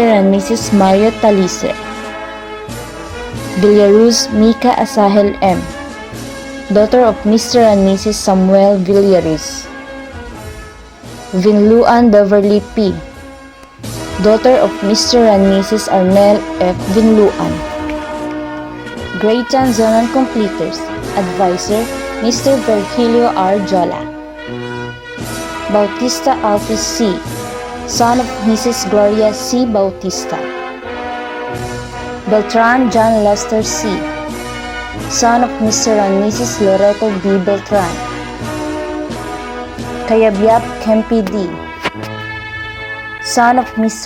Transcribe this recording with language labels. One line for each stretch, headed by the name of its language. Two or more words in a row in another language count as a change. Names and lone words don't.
English: and Mrs. Mario Taliser. Villaruz Mika Asahel M., daughter of Mr. and Mrs. Samuel Villaruz. Vinluan Beverly P., daughter of Mr. and Mrs. Arnel F. Vinluan. Grade 10 Zonal Completers, Advisor, Mr. Virgilio R. Jola. Bautista Alfis C., son of Mrs. Gloria C. Bautista. Beltran John Lester C., son of Mr. and Mrs. Loreto B. Beltran. Kayabyab Kempi D., son of Mr.